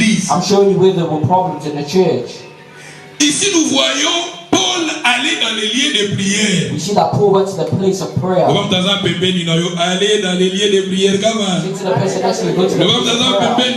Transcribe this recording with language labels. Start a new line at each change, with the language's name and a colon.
English: I'm showing you where there were problems in the church.
French: Ici, nous voyons Paul aller dans les lieux de prière.
English: We see that Paul went to the place of prayer.
French: Aller dans les lieux de prière.
English: To the person next to you, go to the place of prayer.